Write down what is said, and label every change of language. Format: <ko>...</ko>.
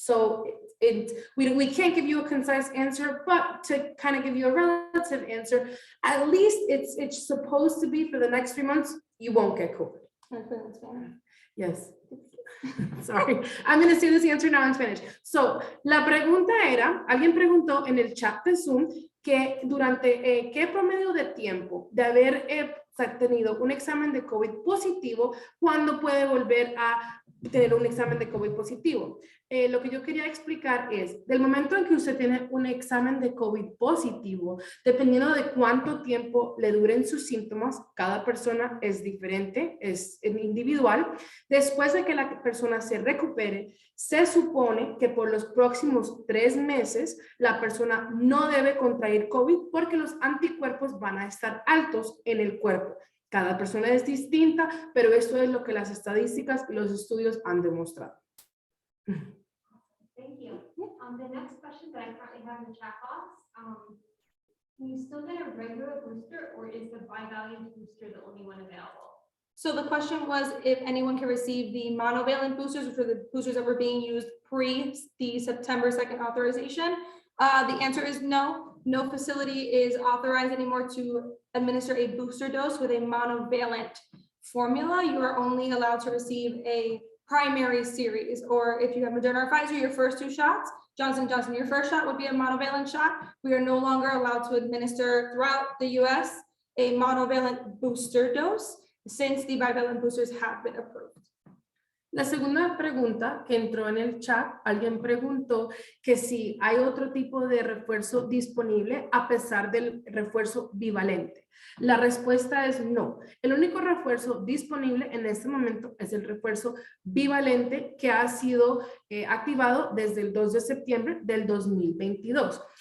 <en>So we can't give you a concise answer, but to kind of give you a relative answer, at least it's supposed to be for the next 3 months, you won't get COVID. Yes. Sorry, I'm going to say this answer now in Spanish.</en> <es>So, la pregunta era, alguien preguntó en el chat de Zoom que durante qué promedio de tiempo de haber tenido un examen de COVID positivo, ¿cuándo puede volver a tener un examen de COVID positivo? Lo que yo quería explicar es, del momento en que usted tiene un examen de COVID positivo, dependiendo de cuánto tiempo le duren sus síntomas, cada persona es diferente, es individual. Después de que la persona se recupere, se supone que por los próximos 3 meses la persona no debe contraer COVID porque los anticuerpos van a estar altos en el cuerpo. Cada persona es distinta, pero esto es lo que las estadísticas y los estudios han demostrado.</es> <en>Thank you. The next question that I currently have in the chat box, can you still get a regular booster or is the bivalent booster the only one available? So the question was if anyone can receive the monovalent boosters, which are the boosters that were being used pre the September 2nd authorization. The answer is no. No facility is authorized anymore to administer a booster dose with a monovalent formula. You are only allowed to receive a primary series, or if you have Moderna or Pfizer, your first 2 shots, Johnson & Johnson, your first shot would be a monovalent shot. We are no longer allowed to administer throughout the US a monovalent booster dose since the bivalent boosters have been approved.</en> <es>La segunda pregunta que entró en el chat, alguien preguntó que si hay otro tipo de refuerzo disponible a pesar del refuerzo bivalente. La respuesta es no. El único refuerzo disponible en este momento es el refuerzo bivalente que ha sido activado desde el 2 de septiembre del 2022.</es>